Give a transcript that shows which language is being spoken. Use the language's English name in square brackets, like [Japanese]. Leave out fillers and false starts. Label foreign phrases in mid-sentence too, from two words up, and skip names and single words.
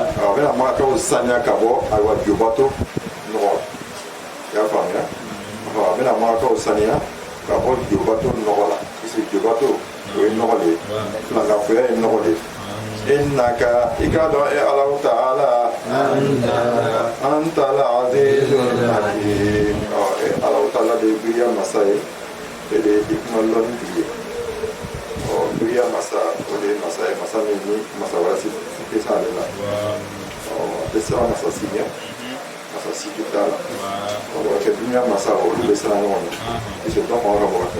[Bambara] a bɛna magakaw saniya ka bɔ ayiwa jubato nɔgɔ i y'a faamuya a bɛna magakaw saniya ka bɔ jubato nɔgɔ la puisque jubato o ye nɔgɔ de ye filankafoya ye nɔgɔ de ye innaka i k'a dɔn Alahu Taala [Arabic] أنت العزيز الحكيم [Bambara] Alahu Taala de ye giriya masa ye e de ye hikma lɔnni tigi ye giriya masa o de ye masa ye masa min ni masa wɛrɛ si tɛ se ale la a bɛ siran masa si ɲɛ masa si tɛ t'a la o kɛ dunuya masa olu bɛ siran ɲɔgɔn ɲɛ puisque dɔ kɔn ka bɔ ka kɛ